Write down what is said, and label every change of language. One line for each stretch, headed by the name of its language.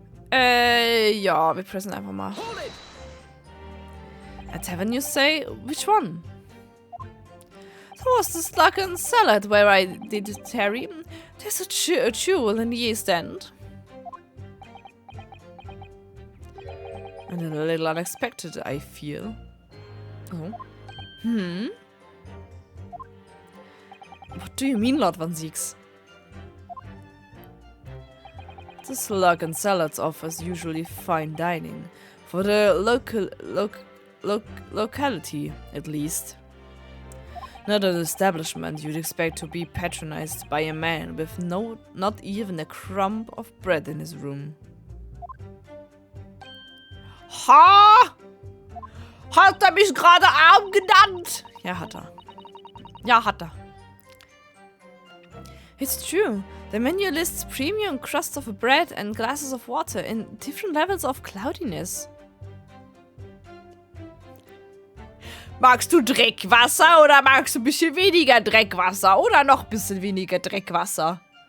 German: Ja, wir pressen einfach mal.
English: A tavern, you say? Which one? That was the Sluggen Salad where I did tarry. There's a jewel in the East End. And a little unexpected, I feel. Oh. What do you mean, Lord Van Zieks? The Sluggen Salads offers usually fine dining. For the locality, at least. Not an establishment you'd expect to be patronized by a man with not even a crumb of bread in his room. Ha!
German: Hat er mich gerade arm genannt? Ja, hat er. Ja, hat er.
English: It's true. The menu lists premium crusts of bread and glasses of water in different levels of cloudiness.
German: Magst du Dreckwasser oder magst du ein bisschen weniger Dreckwasser oder noch ein bisschen weniger Dreckwasser?